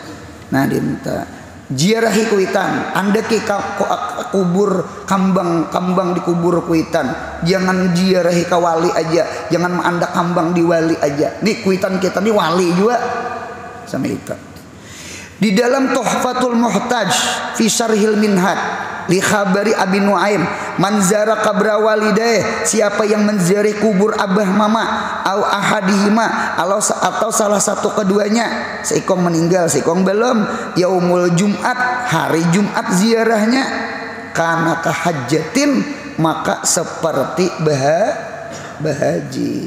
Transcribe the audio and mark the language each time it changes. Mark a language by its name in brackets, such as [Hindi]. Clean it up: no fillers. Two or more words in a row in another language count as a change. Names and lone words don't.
[Banjar] Nah Dinto. Jiarahi kuitan, anda ke kubur kambang dikubur kuitan, jangan jiarahi kawali aja, jangan anda kambang di wali aja. Nih kuitan kita nih wali juga sama itu. Di dalam Tuhfatul Muhtaj fi Syarhil Minhaj [Arabic] لخبر أبي نعيم من زار قبر والديه, [Banjar] siapa yang menziarahi kubur abah mama [Arabic] أو أحدهما [Banjar] atau salah satu keduanya, seikong meninggal seikong belum, [Arabic] يوم الجمعة, [Banjar] hari Jumat ziarahnya, [Arabic] كان كحجة, [Banjar] maka seperti bahaji.